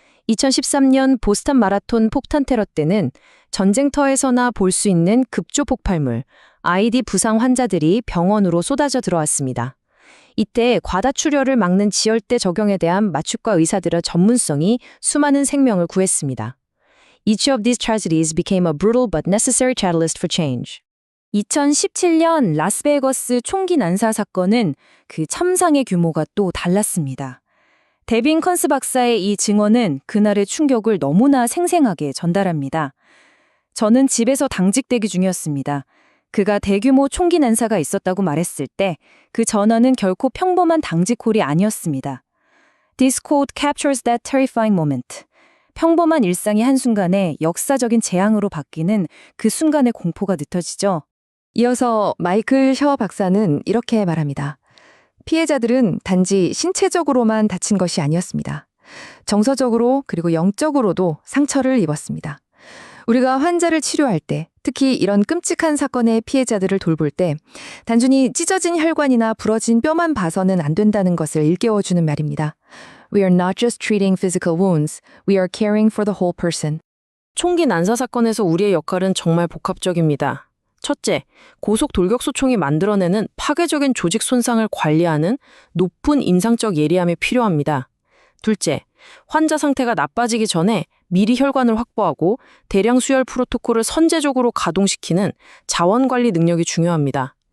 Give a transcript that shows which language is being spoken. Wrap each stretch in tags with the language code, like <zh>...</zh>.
<ko>2013년 보스턴 마라톤 폭탄 테러 때는 전쟁터에서나 볼 수 있는 급조 폭발물, IED 부상 환자들이 병원으로 쏟아져 들어왔습니다. 이때 과다출혈을 막는 지혈대 적용에 대한 마취과 의사들의 전문성이 수많은 생명을 구했습니다.</ko> <en>Each of these tragedies became a brutal but necessary catalyst for change.</en> <ko>2017년 라스베이거스 총기 난사 사건은 그 참상의 규모가 또 달랐습니다. 데빈 컨스 박사의 이 증언은 그날의 충격을 너무나 생생하게 전달합니다. 저는 집에서 당직대기 중이었습니다. 그가 대규모 총기 난사가 있었다고 말했을 때 그 전언은 결코 평범한 당직콜이 아니었습니다.</ko> <en>This quote captures that terrifying moment.</en> <ko>평범한 일상이 한순간에 역사적인 재앙으로 바뀌는 그 순간의 공포가 느껴지죠. 이어서 마이클 셔 박사는 이렇게 말합니다. 피해자들은 단지 신체적으로만 다친 것이 아니었습니다. 정서적으로 그리고 영적으로도 상처를 입었습니다. 우리가 환자를 치료할 때, 특히 이런 끔찍한 사건의 피해자들을 돌볼 때 단순히 찢어진 혈관이나 부러진 뼈만 봐서는 안 된다는 것을 일깨워주는 말입니다.</ko> <en>We are not just treating physical wounds, we are caring for the whole person.</en> <ko>총기 난사 사건에서 우리의 역할은 정말 복합적입니다. 첫째, 고속 돌격소총이 만들어내는 파괴적인 조직 손상을 관리하는 높은 임상적 예리함이 필요합니다. 둘째, 환자 상태가 나빠지기 전에 미리 혈관을 확보하고 대량 수혈 프로토콜을 선제적으로 가동시키는 자원관리 능력이 중요합니다.</ko>